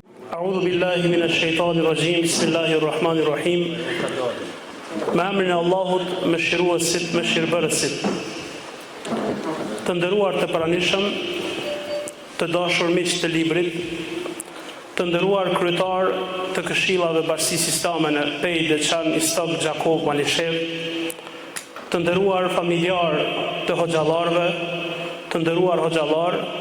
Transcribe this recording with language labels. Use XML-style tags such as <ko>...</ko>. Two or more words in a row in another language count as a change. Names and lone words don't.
<ar>أعوذ بالله من الشيطان الرجيم. بسم الله الرحمن الرحيم.</ar> <sq>Me emrin e Allahut, mëshiruesit, mëshirbërësit. Të nderuar të pranishëm, të dashur miq të librit, të nderuar kryetar të këshillave Bashkisë Islame në Pejë, Deçan, Istok, Gjakov, Malishev, të nderuar familjar të hoxhallarëve, të nderuar hoxhallar,</sq>